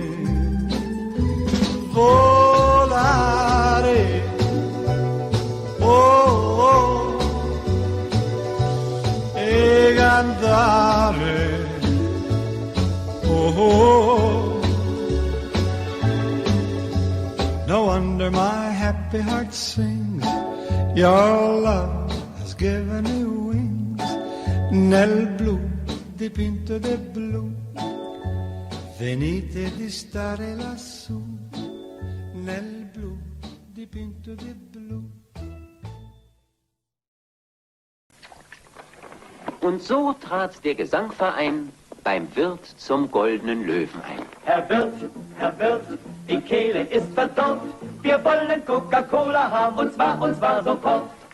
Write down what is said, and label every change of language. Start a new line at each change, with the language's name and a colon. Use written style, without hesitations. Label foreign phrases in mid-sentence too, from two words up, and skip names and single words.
Italian: Volare, oh, e cantare,
English: oh, no wonder my happy heart sings. Your love has given me wings.
Italian: Nel blu dipinto di blu, venite di stare lassù. Nel blu dipinto di blu.
German: Und so trat der Gesangverein beim Wirt zum Goldenen Löwen ein. Herr Wirt, die Kehle ist verdorrt. Wir wollen Coca-Cola haben, und zwar sofort.